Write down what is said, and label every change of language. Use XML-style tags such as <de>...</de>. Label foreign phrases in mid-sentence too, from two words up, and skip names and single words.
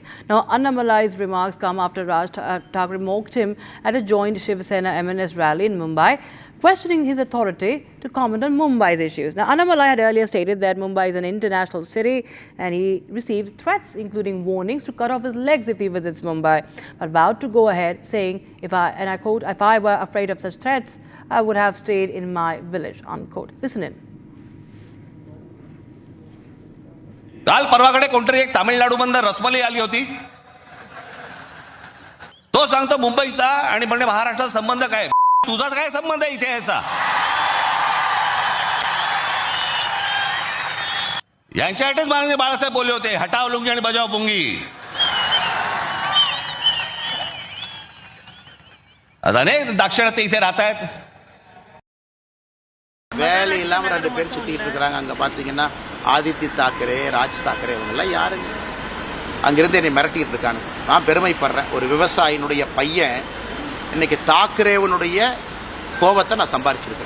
<en>Now, Annamalai's remarks come after Raj Thackeray mocked him at a joint Shiv Sena MNS rally in Mumbai, questioning his authority to comment on Mumbai's issues. Now, Annamalai had earlier stated that Mumbai is an international city and he received threats, including warnings to cut off his legs if he visits Mumbai, but vowed to go ahead, saying, and I quote, "If I were afraid of such threats, I would have stayed in my village," unquote. Listen in.</en> <mr>काल परवाकडे कोणतरी एक तामिळनाडूमधून रसमलाई आली होती. तो सांगतो मुंबईचा आणि म्हणजे महाराष्ट्राचा संबंध काय? तुझा काय संबंध आहे इथे याचा? यांच्यासाठीच माननीय बाळासाहेब बोलले होते,</mr> <hi>हटाव लुंगी</hi> <mr>आणि</mr> <hi>बजाव पुंगी.</hi> <mr>आता नाही दाक्षिणात्य इथे राहत आहेत.</mr> <ta>வேலை இல்லாமல் 2 பேர் சுற்றிக்கிட்டு இருக்கிறாங்க. அங்கே பார்த்தீங்கன்னா ஆதித்ய தாக்கரே, ராஜ் தாக்கரே இவங்கெல்லாம் யாருங்க? அங்கிருந்து என்னை மிரட்டிகிட்டு இருக்காங்க. நான் பெருமைப்படுறேன். ஒரு விவசாயினுடைய பையன் இன்னைக்கு தாக்கரேவனுடைய கோபத்தை நான் சம்பாரிச்சிருக்கிறேன்.</ta>